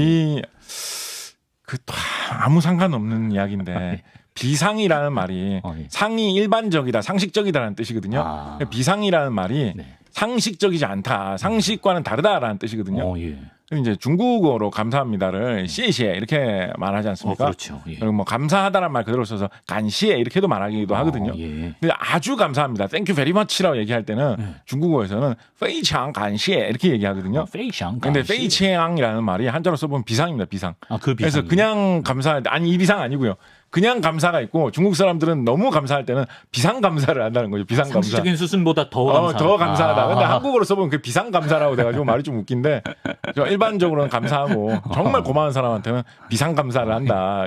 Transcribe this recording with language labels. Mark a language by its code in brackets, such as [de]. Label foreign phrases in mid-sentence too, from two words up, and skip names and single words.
[ko] 아무 상관없는 이야기인데 비상이라는 말이 상이 일반적이다, 상식적이다라는 뜻이거든요. 비상이라는 말이 상식적이지 않다, 상식과는 다르다라는 뜻이거든요. 이제 중국어로 감사합니다를 시에시에 이렇게 말하지 않습니까? 그렇죠. 예. 그리고 뭐 감사하다란 말 그대로 써서 간시에 이렇게도 말하기도 하거든요. 예. 근데 아주 감사합니다. [en] Thank you very much [ko] 라고 얘기할 때는 중국어에서는 [zh] 非常感谢 [ko] 이렇게 얘기하거든요. 非常 근데 非常 이라는 말이 한자로 써보면 비상입니다. 비상. 그 비상. 그래서 그냥 감사 아니 이 비상 아니고요. 그냥 감사가 있고 중국 사람들은 너무 감사할 때는 비상 감사를 한다는 거죠. 비상 감사. 상식적인 수순보다 더 감사. 더 감사하다. 근데 한국어로 써보면 그 비상 감사라고 돼가지고 말이 좀 웃긴데 일반적으로는 감사하고 정말 고마운 사람한테는 비상 감사를 한다.